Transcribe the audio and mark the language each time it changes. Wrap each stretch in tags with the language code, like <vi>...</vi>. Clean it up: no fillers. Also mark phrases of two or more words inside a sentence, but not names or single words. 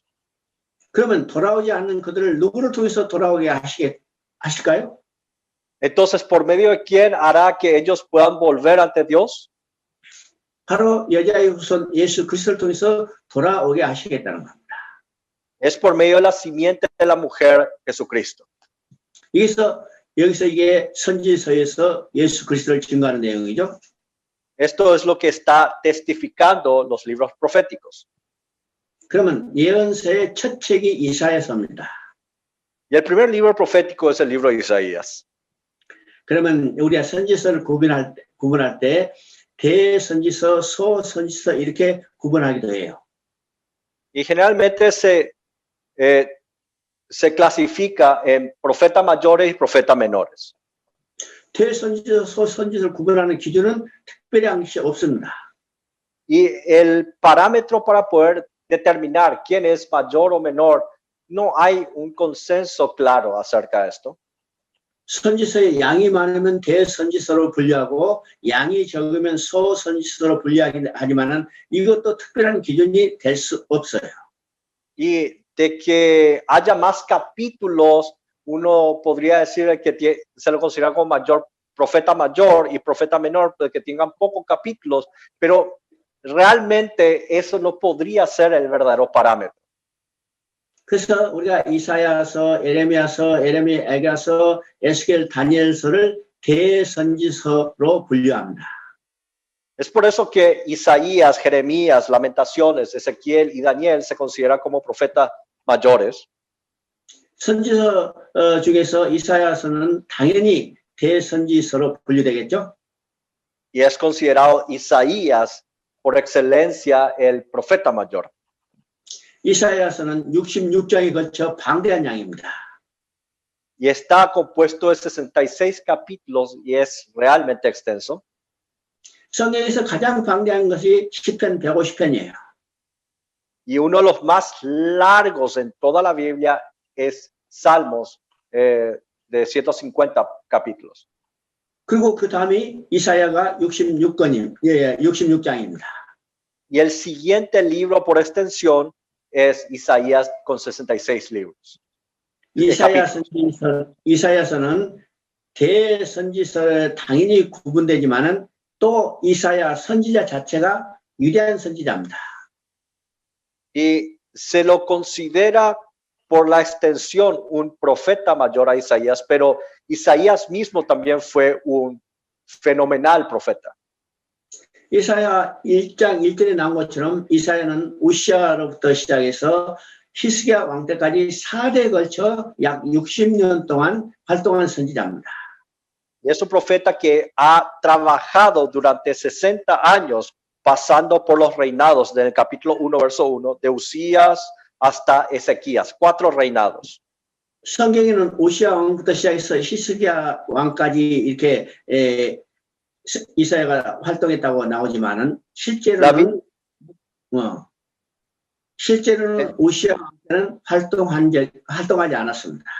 <ko>그러면 돌아오지 않는 그들을 누구를 통해서 돌아오게 하실까요?</ko> <es>Entonces, ¿por medio de quién hará que ellos puedan volver ante Dios?</es> <ko>바로 여자의 후손 예수 그리스도를 통해서 돌아오게 하시겠다는 겁니다.</ko> <es>Es por medio de la simiente de la mujer Jesucristo.</es> <ko>여기서 이게 선지서에서 예수 그리스도를 증거하는 내용이죠.</ko> <es>Esto es lo que está testificando los libros proféticos.</es> <ko>그러면 예언서의 첫 책이 이사야서입니다.</ko> <es>Y el primer libro profético es el libro de Isaías.</es> <ko>그러면 우리가 선지서를 구분할 때 대선지서, 소선지서 이렇게 구분하기도 해요.</ko> <es>Y generalmente se clasifica en profetas mayores y profetas menores.</es> <ko>대선지서, 소선지서를 구분하는 기준은 특별히 한 것이 없습니다.</ko> <es>Y el parámetro para poder determinar quién es mayor o menor, no hay un consenso claro acerca de esto.</es> <ko>선지서에 양이 많으면 대선지서로 분류하고 양이 적으면 소선지서로 분류하지만은 이것도 특별한 기준이 될 수 없어요.</ko> <es>Y de que haya más capítulos, uno podría decir que se lo considera como mayor profeta mayor y profeta menor, pues, que tengan pocos capítulos, pero realmente eso no podría ser el verdadero parámetro.</es> <ko>그래서 우리가 이사야서, 에레미야서, 에레미야서, 에스겔, 다니엘서를 대선지서로 분류합니다.</ko> <es>Es por eso que Isaías, Jeremías, Lamentaciones, Ezequiel y Daniel se consideran como profetas mayores.</es> <ko>선지서 중에서 이사야서는 당연히 대선지서로 분류되겠죠.</ko> <es>Y es considerado Isaías por excelencia el profeta mayor.</es> <ko>이사야서는 66장에 걸쳐 방대한 양입니다.</ko> <es>Y está compuesto de 66 capítulos y es realmente extenso.</es> <ko>성경에서 가장 방대한 것이 시편 150편이에요.</ko> <es>Y uno de los más largos en toda la Biblia es Salmos de 150 capítulos.</es> <ko>그리고 그 다음이 이사야가 66장입니다.</ko> <es>Y el siguiente libro por extensión es Isaías con 66 libros.</es> <ko>이사야서는 대선지서에 당연히 구분되지만은 또 이사야 선지자 자체가 위대한 선지자입니다.</ko> <es>Y se lo considera por la extensión un profeta mayor a Isaías, pero Isaías mismo también fue un fenomenal profeta.</es> <ko>이사야 1장 1절에 나온 것처럼 이사야는 우시아로부터 시작해서 히스기야 왕 때까지 4대에 걸쳐 약 60년 동안 활동한 선지자입니다.</ko> <es>Es un profeta que ha trabajado durante 60 años, pasando por los reinados del capítulo 1, verso 1, de Usías hasta Ezequías, 4 reinados.</es> <ko>성경에는 우시아 왕부터 시작해서 히스기야 왕까지 이렇게 이사야가 활동했다고 나오지만은 실제로는 우시아 왕때는 활동하지 않았습니다.</ko>